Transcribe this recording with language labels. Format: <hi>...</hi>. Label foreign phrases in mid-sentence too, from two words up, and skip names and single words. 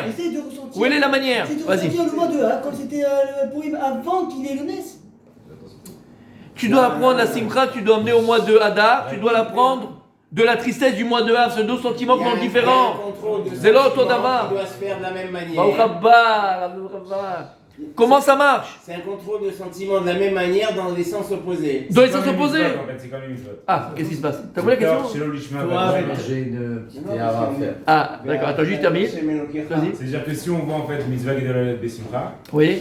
<fr>Essaye de ressentir. Où elle est la manière? Essaye de Vas-y. ressentir le mois de Hadar, quand c'était le Purim, avant qu'il ait le Nes. Tu dois apprendre la simcha, tu dois emmener au mois de Hadar, tu dois l'apprendre de la tristesse du mois de Av, ce deux sentiments qui sont différents. C'est l'autre d'abord. Il doit se faire de la même manière.</fr> <he>ברוך הבא, ברוך הבא.</he> <fr>Comment ça marche? C'est un contrôle de sentiments de la même manière dans les sens opposés. Dans les sens opposés. C'est quand même une faute. Ah, qu'est-ce qui se passe? T'as vu la question? J'ai une petite erreur à faire. Ah, d'accord, attends, juste termine. Vas-y. C'est-à-dire que si on voit en fait</fr> <he>מצוה גדולה בשמחה,</he> <fr>Oui.</fr>